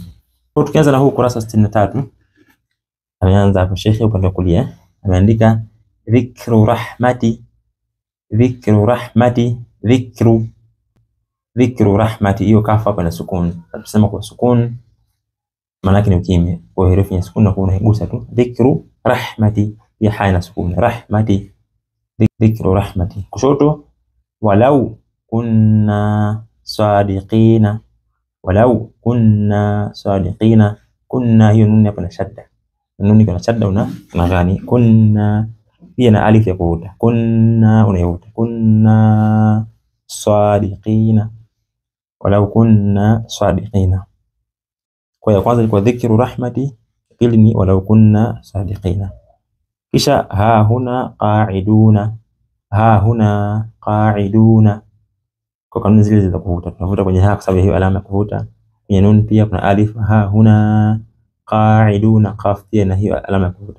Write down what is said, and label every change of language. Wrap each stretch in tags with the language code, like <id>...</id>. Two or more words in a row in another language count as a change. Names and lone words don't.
<sw>Kwa tukianza na huu kurasa 63, ameanza hapo Sheikh upande wa kulia ameandika</sw> <ar>ذكر رحمت ذكر رحمت.</ar> <sw>Hiyo kafa hapa na sukun. Tunasema kwa sukun maana yake ni ukimya. Kwa herufi ya sukun na unaigusa tu</sw> <ar>ذكر رحمت,</ar> <sw>ya haina sukun</sw> <ar>رحمت ذكر رحمت. Kushoto ولو كنا صادقين ولو كنا صادقين.</ar> <sw>Kunna hiyo nuni hapa na shadda, nuni kuna shadda una gani. Kunna pia na alif ya kuvuta, kunna unavuta,</sw> <ar>كنا صادقين ولو كنا صادقين.</ar> <sw>Kwa hiyo kwanza ilikuwa</sw> <ar>ذكر رحمت,</ar> <sw>pili ni</sw> <ar>ولو كنا صادقين. Kisha هاهنا قاعدون.</ar> <sw>Kwa kanuni zile za kuvuta, tunavuta kwenye ha kwa sababu hiyo alama ya kuvuta. Kwenye nun pia kuna alif,</sw> <ar>هاهنا قاعدون,</ar> <sw>qaf pia na hiyo alama ya kuvuta.</sw>